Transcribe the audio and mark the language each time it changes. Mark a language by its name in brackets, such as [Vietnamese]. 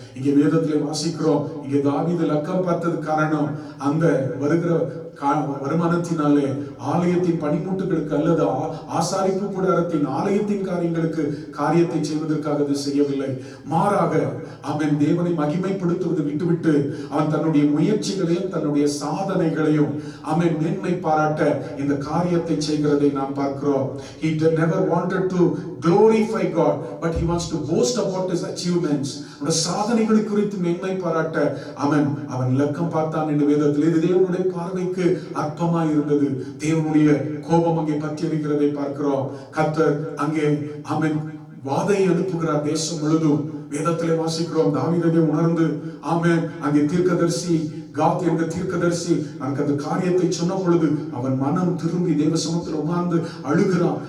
[Tamil] இங்கே வேதத்திலே வாசிக்கிறோம், இங்கே தாவீது லக்கம் பார்த்தது காரணம் அந்த வருகிற வருமானத்தினாலே ஆலயத்தின் பணிமுட்டுகளுக்கு அல்லது ஆசாரிப்பு கூடாரத்தின் ஆலயத்தின் காரியத்தை செய்வதற்காக அது செய்யவில்லை. மாறாக அவன் தேவனை மகிமைப்படுத்துவதை விட்டுவிட்டு அவன் தன்னுடைய முயற்சிகளையும் தன்னுடைய சாதனைகளையும் அவன் மேன்மை பாராட்ட இந்த காரியத்தை செய்கிறதை நாம் பார்க்கிறோம். [English] He never wanted to glorify God, but he wants to boast about his achievements. [Tamil] அவனுடைய சாதனைகளை குறித்து மேன்மை பாராட்ட அவன் இலக்கம் பார்த்தான் என்று வேதத்தில். இது தேவனுடைய பார்வைக்கு அற்பமாய் இருந்தது. தேவனுடைய கோபம் அங்கே பற்றி எரிக்கிறதை பார்க்கிறோம். கர்த்தர் அங்கே வாதை அனுப்புகிறார் தேசம் முழுதும். வேதத்திலே வாசிக்கிறோம், தாவீதை உணர்ந்து ஆமென் அங்கே தீர்க்கதரிசி காத் என்ற தீர்க்கதரிசி அங்கே அந்த காரியத்தை சொன்ன பொழுது அவன் மனம் திரும்பி தேவ சமூகத்தில் உட்கார்ந்து அழுகிறான்.